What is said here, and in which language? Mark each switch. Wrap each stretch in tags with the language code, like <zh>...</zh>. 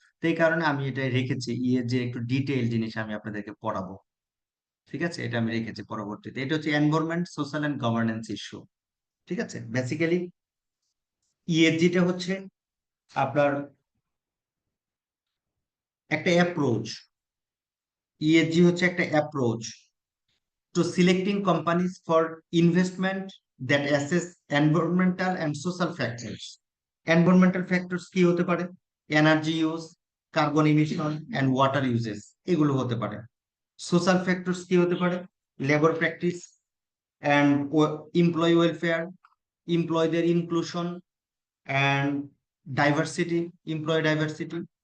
<bn>তো এই কারণে আমি এটা রেখেছি, ইএসজি একটু ডিটেইল জিনিস আমি আপনাদেরকে পড়াবো। ঠিক আছে, এটা আমি রেখেছি পরবর্তীতে। এটা হচ্ছে environment, social and governance issue. ঠিক আছে, বেসিক্যালি ইএসজিটা হচ্ছে আপনার একটা অ্যাপ্রোচ। ইএসজি হচ্ছে একটা approach</bn> <en>to selecting companies for investment that assess environmental and social factors. Environmental factors</en> <bn>কি হতে পারে?</bn> <en>energy use, carbon emission and water uses,</en> <bn>এগুলো হতে পারে। সোশ্যাল ফ্যাক্টরস কি হতে পারে?</bn> <en>labour practice and employee welfare,</en> <bn>এমপ্লয়ীদের</bn> <en>inclusion and diversity,</en> <bn>employee diversity.</bn>